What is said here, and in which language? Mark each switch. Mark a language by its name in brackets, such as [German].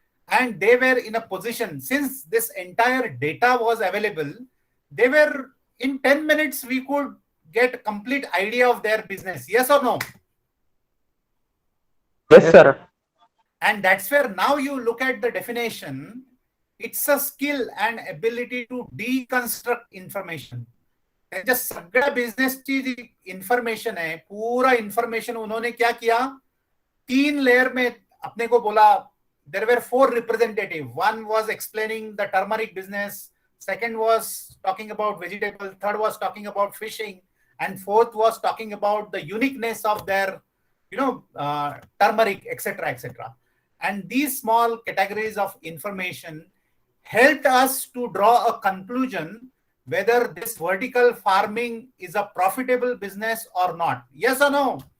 [English] And they were in a position, since this entire data was available, they were in 10 minutes we could get a complete idea of their business. Yes or no? Yes, sir. And that's where now you look at the definition, it's a skill and ability to deconstruct information. [Marathi] त्यांच्या सगळ्या बिझनेसची जी [Hindi] information है, पूरा information उन्होंने क्या किया, 3 layer में अपने को बोला. [English] There were 4 representatives. One was explaining the turmeric business, second was talking about vegetable, third was talking about fishing, and fourth was talking about the uniqueness of their turmeric, etc., etc. And these small categories of information helped us to draw a conclusion whether this vertical farming is a profitable business or not. Yes or no?